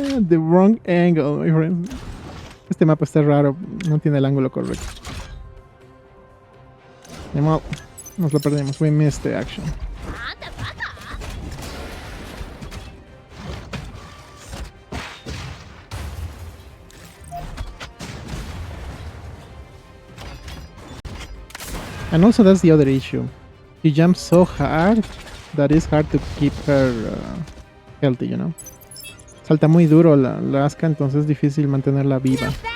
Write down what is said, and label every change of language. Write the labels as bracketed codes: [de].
[en] the wrong angle, my friend. [es] Este mapa está raro, no tiene el ángulo correcto. Ni modo, nos lo perdimos. [en] We missed the action. And also that's the other issue. She jumps so hard that it's hard to keep her healthy, you know. [es] Salta muy duro la Asuka, entonces es difícil mantenerla viva.